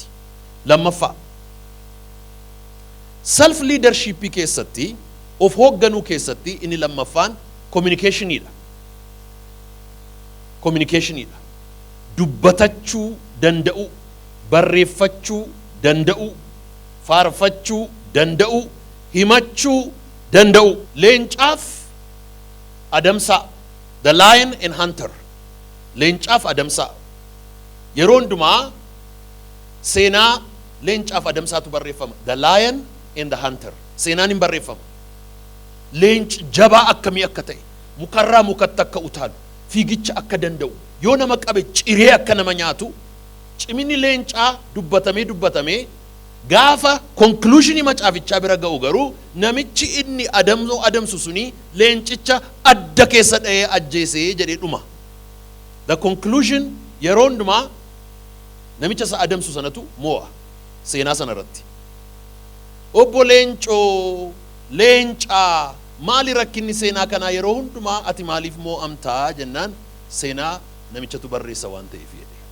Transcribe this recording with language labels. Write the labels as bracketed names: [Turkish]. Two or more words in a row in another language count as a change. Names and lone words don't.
[Oromo] Lammaffaa [English] self leadership [Oromo] keessatti of hoogganuu keessatti inni lammaffaan communicationidha. Communicationidha. Dubbatachuu danda'u, barreeffachuu danda'u, faarfachuu danda'u, himachuu danda'u. Leencaaf adamsaa. [English] The lion and hunter. [Oromo] Leencaaf adamsaa. Yeroo hundumaa seenaa leencaaf adamsaatu barreeffama. [English] The lion and the hunter. [Oromo] Seenaan hin barreeffama. Leenci jabaa akkamii akka ta'e, mukarraa mukatti akka utaalu, fiigicha akka danda'u, yoo nama qabe ciree akka nama nyaatu, cimini leencaa dubbatamee gaafa conclusionii macaafichaa bira ga'u garuu namichi inni adamsu suni leencicha adda keessa dha'ee ajjeesee jedhee dhuma. [English] The conclusion [Oromo] yeroo hundumaa namicha isa adamsu sanatu mo'a seenaa sana irratti. Obbo Leencoo leencaa maali rakkinni seenaa kanaa yeroo hundumaa ati maaliif mo'amtaa jennaan seenaa namichatu barreessa waan ta'eef jedhe.